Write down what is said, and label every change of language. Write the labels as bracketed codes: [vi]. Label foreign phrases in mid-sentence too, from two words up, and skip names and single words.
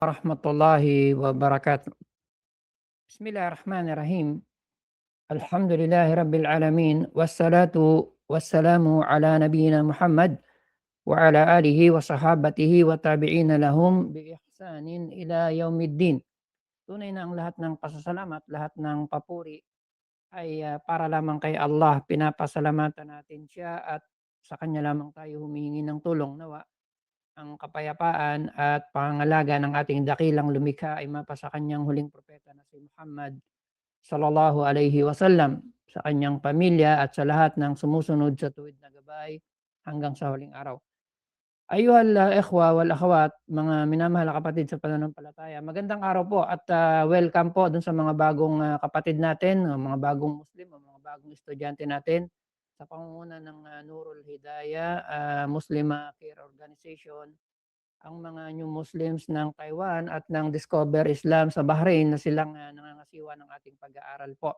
[ar] ورحمة الله وبركاته. بسم الله الرحمن الرحيم. الحمد لله رب العالمين. والصلاة والسلام على نبينا محمد وعلى آله وصحابته والتابعين لهم بإحسان إلى يوم الدين. [tl] Tunay na ang lahat ng pasasalamat, lahat ng papuri ay para lamang kay Allah. Pinapasalamatan natin siya at sa kanya lamang tayo humihingi ng tulong. Nawa ang kapayapaan at pangangalaga ng ating dakilang lumikha ay mapa sa kanyang huling propeta na si Muhammad [ar] صلى الله عليه وسلم, [tl] sa kanyang pamilya at sa lahat ng sumusunod sa tuwid na gabay hanggang sa huling araw. [ar] أيها الإخوة والأخوات, [tl] mga minamahal na kapatid sa pananampalataya, magandang araw po at welcome po dun sa mga bagong kapatid natin, mga bagong Muslim, mga bagong estudyante natin sa pangunguna ng Nurul Hidayah Muslim Care Organization, ang mga [en] new Muslims [tl] ng Taiwan at ng Discover Islam sa Bahrain na silang nangangasiwa ng ating pag-aaral po.